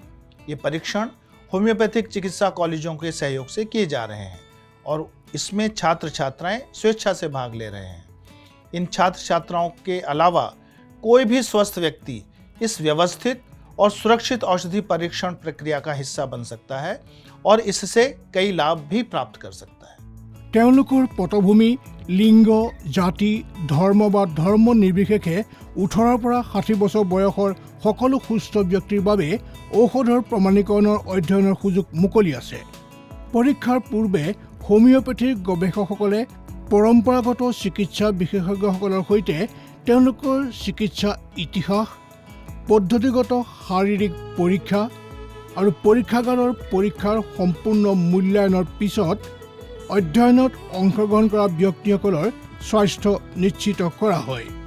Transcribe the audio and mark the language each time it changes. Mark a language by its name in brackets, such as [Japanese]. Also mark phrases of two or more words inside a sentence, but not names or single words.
[Hindi] ये परीक्षण होम्योपैथिक चिकित्सा कॉलेजों के सहयोग से किए जा रहे हैं और इसमें छात्र छात्राएं स्वेच्छा से भाग ले रहे हैं। इन छात्र छात्राओं के अलावा कोई भी स्वस्थ व्यक्ति इस व्यवस्थित और सुरक्षित औषधि परीक्षण प्रक्रिया का हिस्सा बन सकता है और इससे कई लाभ भी प्राप्त कर सकता है। [Assamese] তেওঁলোকৰ পটভূমি, লিংগ, জাতি, ধৰ্ম বা ধৰ্ম নিৰ্বিশেষে 18 পৰা 60 বছৰ বয়সৰ সকলো সুস্থ ব্যক্তিৰ বাবে ঔষধৰ প্ৰমাণীকৰণৰ অধ্যয়নৰ সুযোগ মুকলি আছে। পৰীক্ষাৰ পূৰ্বে হোমিওপেথিৰ গৱেষকসকলে পৰম্পৰাগত চিকিৎসা বিশেষজ্ঞসকলৰ সৈতে তেওঁলোকৰ চিকিৎসা ইতিহাস, পদ্ধতিগত শাৰীৰিক পৰীক্ষা আৰু পৰীক্ষাগাৰৰ পৰীক্ষাৰ সম্পূৰ্ণ মূল্যায়নৰ পিছত অধ্যয়নত অংশগ্ৰহণ কৰা ব্যক্তিসকলৰ স্বাস্থ্য নিশ্চিত কৰা হয়।